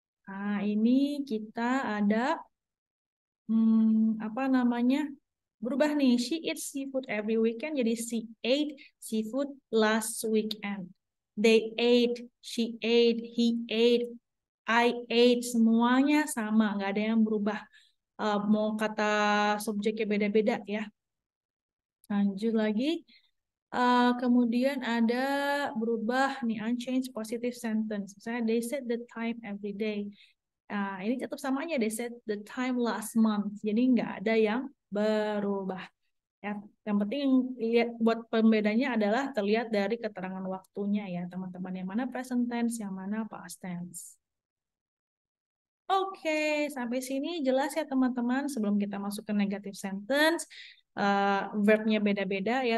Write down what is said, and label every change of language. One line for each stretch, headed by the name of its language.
Indonesian: Nah, ini kita ada apa namanya? Berubah nih.
English: She eats seafood every weekend
Indonesian: jadi
English: she ate seafood last weekend. They ate, she ate, he ate, I ate,
Indonesian: semuanya sama, nggak ada yang berubah. Mau kata subjeknya beda-beda ya. Lanjut lagi. Kemudian ada berubah nih
English: unchanged positive sentence.
Indonesian: Misalnya
English: they said the time every day.
Indonesian: Ini tetap sama aja,
English: they said the time last month.
Indonesian: Jadi nggak ada yang berubah. Ya, yang penting lihat buat pembedanya adalah terlihat dari keterangan waktunya ya teman-teman. Yang mana present tense, yang mana past tense. Oke, sampai sini jelas ya teman-teman. Sebelum kita masuk ke negative sentence, verbnya beda-beda ya.